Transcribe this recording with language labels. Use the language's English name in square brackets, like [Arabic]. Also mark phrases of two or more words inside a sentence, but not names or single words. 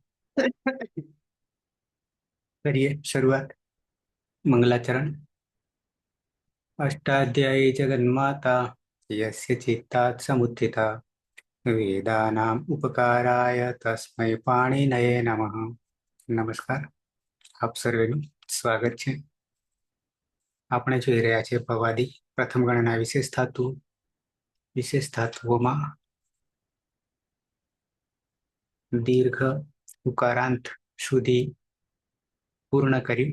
[Hindi] करिए शुरुआत। मंगलाचरण। [Sanskrit] अष्टाध्यायी जगन्माता यस्य चित्तात् समुत्थिता वेदानाम् उपकाराय तस्मै पाणिनये नमः। [Gujarati] નમસ્કાર, આપ સર્વેનું સ્વાગત છે. આપણે જોઈ રહ્યા છીએ ભવાદી પ્રથમ ગણના વિશેષ ધાતુઓમાં દીર્ઘ ઉકારાંત સુધી પૂર્ણ કર્યું.